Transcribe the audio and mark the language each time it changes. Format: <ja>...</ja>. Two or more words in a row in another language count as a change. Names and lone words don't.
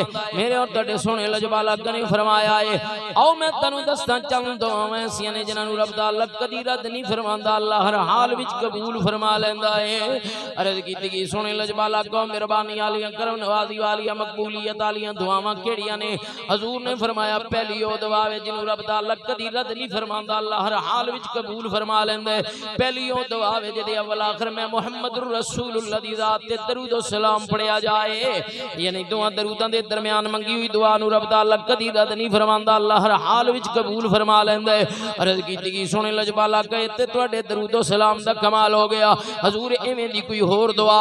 <pa>ਮੇਰੇ ਔਰ ਤੁਹਾਡੇ ਸੋਹਣੇ ਲਜਪਾਲਾ ਨੇ ਫ਼ਰਮਾਇਆ ਹੈ, ਆਓ ਮੈਂ ਤੈਨੂੰ ਦੱਸਾਂ ਚੰਦ ਦੁਆਵਾਂ ਐਸੀਆਂ ਨੇ ਜਿਨ੍ਹਾਂ ਨੂੰ ਰੱਬ ਤਾਲਾ ਕਦੀ ਰੱਦ ਨਹੀਂ ਫ਼ਰਮਾਂਦਾ, ਅੱਲਾਹ ਹਰ ਹਾਲ ਵਿਚ ਕਬੂਲ ਫ਼ਰਮਾ ਲੈਂਦਾ ਹੈ। ਅਰਜ਼ ਕੀਤੀ ਗਈ ਸੋਹਣੇ ਲਜਪਾਲਾ ਕੋ ਮਿਹਰਬਾਨੀ ਵਾਲੀਆਂ ਕਰਮ ਨਵਾਜ਼ੀ ਵਾਲੀਆਂ ਮਕਬੂਲੀਅਤ ਵਾਲੀਆਂ ਦੁਆਵਾਂ ਕਿਹੜੀਆਂ ਨੇ? ਹਜ਼ੂਰ ਨੇ ਫ਼ਰਮਾਇਆ ਪਹਿਲੀ ਓ ਦੁਆ ਹੈ ਜਿਨ੍ਹੋਂ ਰੱਬ ਤਾਲਾ ਕਦੀ ਰੱਦ ਨਹੀਂ ਫ਼ਰਮਾਂਦਾ, ਅੱਲਾਹ ਹਰ ਹਾਲ ਵਿਚ ਕਬੂਲ ਫ਼ਰਮਾ ਲੈਂਦਾ ਹੈ। ਪਹਿਲੀ ਓ ਦੁਆ ਹੈ ਜਿਹਦੇ ਅੱਵਲ ਆਖ਼ਿਰ ਮੇਂ</pa> <ar>محمد رسول الله</ar> <pa>ਦੀ ਜ਼ਾਤ ਤੇ ਦਰੂਦ ਵ ਸਲਾਮ ਪੜ੍ਹਿਆ ਜਾਏ, ਯਾਨੀ ਦੁਆ ਦਰੂਦਾਂ ਦੇ ਦਰਮਿਆਨ ਮੰਗੀ ਹੋਈ ਦੁਆ ਨੂੰ ਰੱਬ ਤਾਲਾ ਕਦੀ ਰੱਦ ਨਹੀਂ ਫ਼ਰਮਾਂਦਾ, ਅੱਲਾਹ ਹਰ ਹਾਲ ਵਿਚ ਕਬੂਲ ਫ਼ਰਮਾ ਲੈਂਦਾ ਹੈ। ਅਰਜ਼ ਕੀਤੀ ਗਈ ਸੋਹਣੇ ਲਜਪਾਲਾ ਕਹੇ ਤੇ ਤੁਹਾਡੇ ਦਰੂਦ ਵ ਸਲਾਮ ਦਾ ਕਮਾਲ ਹੋ ਗਿਆ। ਹਜ਼ੂਰ ਇਵੇਂ ਦੀ ਕੋਈ ਹੋਰ ਦੁਆ?</pa>